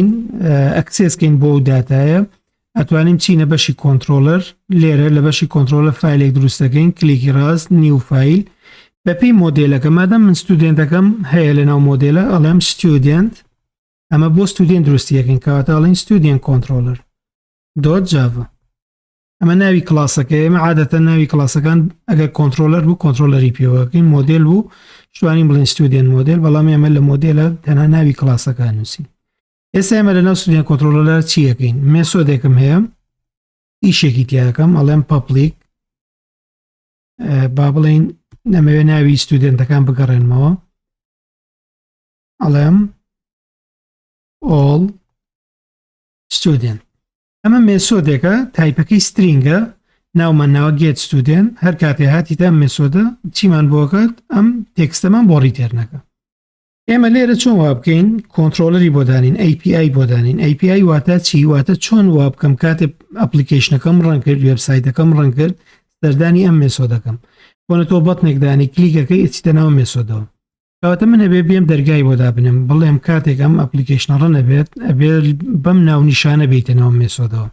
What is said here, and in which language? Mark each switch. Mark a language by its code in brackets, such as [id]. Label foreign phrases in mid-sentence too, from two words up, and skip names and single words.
[ckb] ئەکسسکەین بۆ ئەو داتایە ئەتوانین چینە بەشی کۆنترۆلەر لێرە لە بەشی کۆنترۆلە فایلێک دروستەکەین کلیکی ڕاست [en] new file [ckb] بەپی مۆدێلەکە مادەم من ستودنتەکەم هەیە لەناو مۆدێلە ئەڵێم student ئەمە بۆ ستودنت دروستیەکەین کەواتە ئەڵێن [en] student controller [ckb] .java ئەمە ناوی کلاسەکە ئێمە عادەتەن ناوی کلاسەکان ئەگەر کۆنترۆلەر بوو کۆنترۆلەری پێوەکەین مۆدێل بوو شوانین بڵین student مۆدێل بەڵام ئێمە لە مۆدێلە تەنها ناوی کلاسەکان نووسین ئێستا ئێمە لەناو [en] student controller [ckb] چیەکەین مێسۆدێکم هەیە ئیشێکی تیاکەم ئەڵێم public با بڵین نەمەوێت ناوی ستودنتەکان بگەڕێنمەوە ئەڵێم [en] all student [ckb] ئەمە مێسۆدێکە تایپەکەی سترینگە ناومان ناوە [en] get student [ckb] هەر کاتێ هاتیتە ئەم مێسۆدە چیمان بۆکات ئەم تێکستەمان بۆ ڕیتێرنەکە ئێمە لێرە چۆن وا بکەین کۆنترۆلەری بۆ دانین API بۆ دانین API واتە چی واتە چۆن وا بکەم کاتێ ئەپلیکیشنەکەم ڕەنگ کرد وێبسایتەکەم ڕەنگ کرد سەردانی ئەم مێسۆدەکەم بۆنە تۆ بەتنێکدانی کلیکەکەی ئەچیتە ناو مێسۆدەوە کەواتە من ئەبێ بێم دەرگای بۆ دابنم بڵێم کاتێک ئەم ئەپلیکیشنە ڕەنە بێت ئەبێ بەم ناو نیشانە بیتە ناو مێسۆدەوە